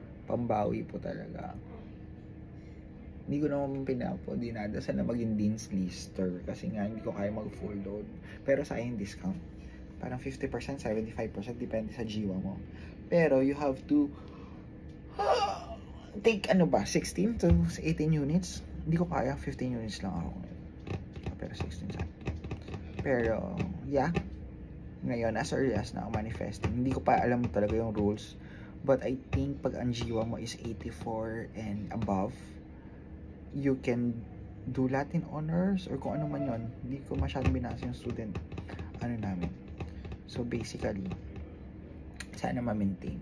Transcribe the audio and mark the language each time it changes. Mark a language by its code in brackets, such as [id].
[tl] Pambawi po talaga. Hindi ko naman dinadasal na maging Dean's Lister kasi nga hindi ko kaya mag-full load. Pero sa akin discount. Parang 50%, 75%, depende sa jiwa mo. [en] Pero you have to take 16 to 18 units. [tl] Hindi ko kaya, 15 units lang ako ngayon. Pero 16 sa. Pero, yeah. Ngayon, [en] as early as [tl] na manifesting, hindi ko pa alam talaga yung rules. [en] But I think pag ang jiwa mo is 84 and above, you can do Latin honors or [tl] kung ano man yun. Hindi ko masyadong binasa yung student namin. [en] So, basically, [tl] sana ma-maintain.